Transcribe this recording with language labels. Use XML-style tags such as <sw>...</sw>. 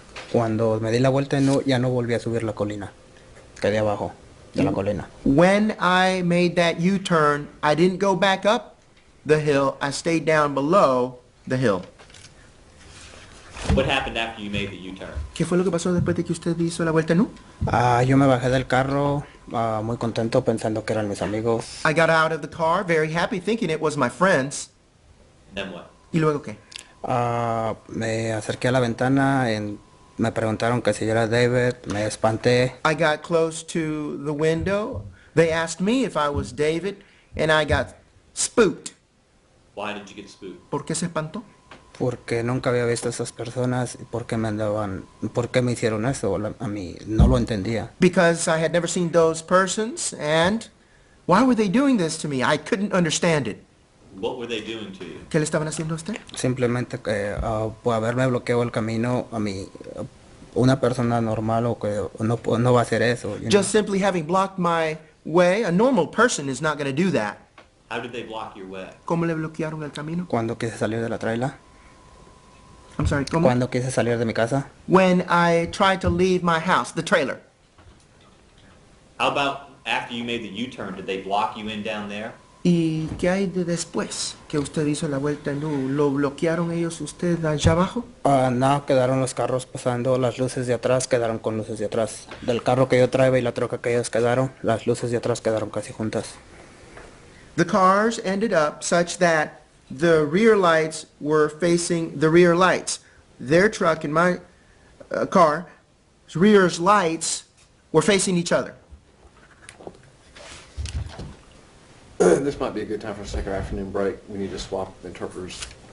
<es>Cuando me di la vuelta y no, ya no volví a subir la colina. Quedé abajo de la colina.</es> <en>When I made that U-turn, I didn't go back up the hill. I stayed down below the hill. What happened after you made the U-turn?</en> <es>¿Qué fue lo que pasó después de que usted hizo la vuelta, no? Yo me bajé del carro muy contento pensando que eran mis amigos.</es> <en>I got out of the car very happy thinking it was my friends. Then what?</en> <es>¿Y luego qué? Me acerqué a la ventana, me preguntaron que si yo era David, me espanté.</es> <en>I got close to the window. They asked me if I was David, and I got spooked. Why did you get spooked?</en> <es>¿Por qué se espantó? Porque nunca había visto a esas personas y por qué me hicieron eso, a mí no lo entendía.</es> <en>Because I had never seen those persons, and why were they doing this to me? I couldn't understand it. What were they doing to you?</en> <es>¿Qué le estaban haciendo a usted? Simplemente que por haberme bloqueado el camino, a mí, una persona normal o que no va a hacer eso.</es> <en>you know. Just simply having blocked my way, a normal person is not going to do that. How did they block your way?</en> <es>¿Cómo le bloquearon el camino? Cuando quise salir de la traila,</es> <en>I'm sorry,</en> <es>¿cómo? Cuando quise salir de mi casa.</es> <en>When I tried to leave my house, the trailer. How about after you made the U-turn, did they block you in down there?</en> <es>¿Y qué hay de después que usted hizo la vuelta en U? ¿Lo bloquearon ellos usted allá abajo? No, quedaron los carros pasando, las luces de atrás quedaron con luces de atrás. Del carro que yo traía y la troca que ellos quedaron, las luces de atrás quedaron casi juntas.</es> <en>The cars ended up such that the rear lights were facing the rear lights. Their truck and my car's rear's lights were facing each other. This might be a good time for a second afternoon break. We need to swap interpreters.</en>